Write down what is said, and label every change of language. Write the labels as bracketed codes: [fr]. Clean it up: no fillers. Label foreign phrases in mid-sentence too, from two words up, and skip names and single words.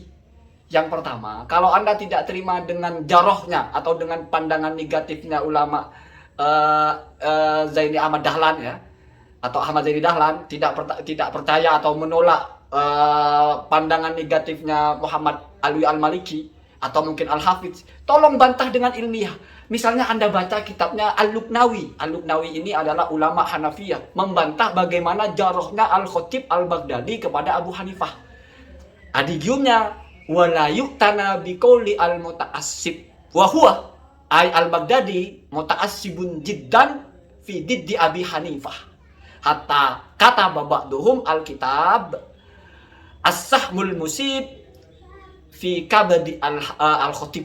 [id] Yang pertama, kalau Anda tidak terima dengan jarohnya atau dengan pandangan negatifnya ulama Zaini Ahmad Dahlan ya, atau Ahmad Zaini Dahlan, tidak percaya atau menolak pandangan negatifnya Muhammad Alwi Al-Maliki atau mungkin Al-Hafidz, tolong bantah dengan ilmiah. Misalnya Anda baca kitabnya Al-Luqnawi. Al-Luqnawi ini adalah ulama Hanafiyah, membantah bagaimana jarohnya Al-Khatib Al-Baghdadi kepada Abu Hanifah. [ar] Adigiumnya, ولا يعتنى بقول المتعصب. وهو، أي البغدادي، متعصب جدا في ضد أبي حنيفة. Hatta kata بعضهم الكتاب السهم المصيب في كبد الخطيب.